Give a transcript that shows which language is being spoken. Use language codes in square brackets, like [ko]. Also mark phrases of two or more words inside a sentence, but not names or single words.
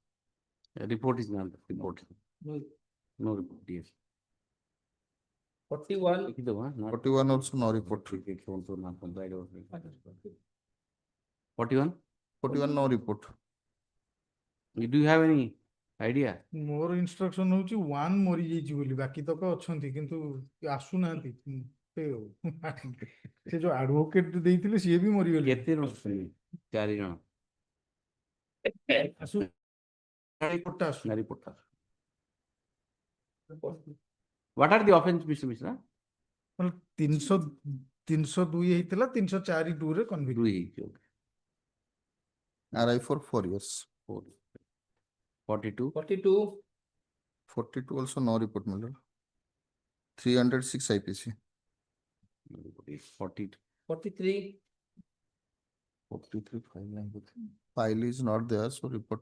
[en] Report is not report. no, No report, yes. 41, 41 also no report. 41? 41 no report. Do you have any idea? [or] ମୋର instruction ହଉଛି 1 ମରିଯାଇଛି ବୋଲି ବାକି ତକ ଅଛନ୍ତି କିନ୍ତୁ ଆସୁନାହାନ୍ତି ସେ ଯୋଉ advocate ଦେଇଥିଲେ ସିଏ ବି ମରିଗଲେ କେତେ ଜଣ ଅଛନ୍ତି? 4 ଜଣ। ରିପୋର୍ଟଟା ଆସୁ ନା report ଟା। [en] What are the offense, Mr. Mishra? [or] 302 ହେଇଥିଲା 304 2 ରେ convict ଦୁଇ ହେଇଛି, [en] okay. RI for 4 years. 42? 42, 42 also no report, my lord. 306 IPC. No report, yes. 40. 43, 43 file is not there, so report.